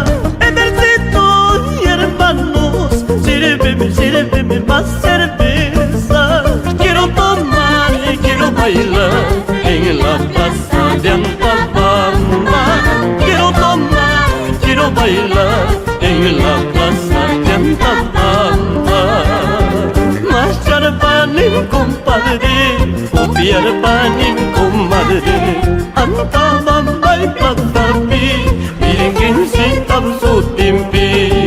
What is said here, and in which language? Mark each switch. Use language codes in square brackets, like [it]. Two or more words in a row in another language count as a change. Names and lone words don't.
[es] Ejército y hermanos, sírveme, sírveme más cerveza. Quiero tomar y quiero bailar en la plaza de Antabamba. Quiero tomar, quiero bailar en la plaza de Antabamba. [qu] Macharpanim compadre, upiarpanim comadre, Antabamba y Patapi, Virgen Tabsutimpi.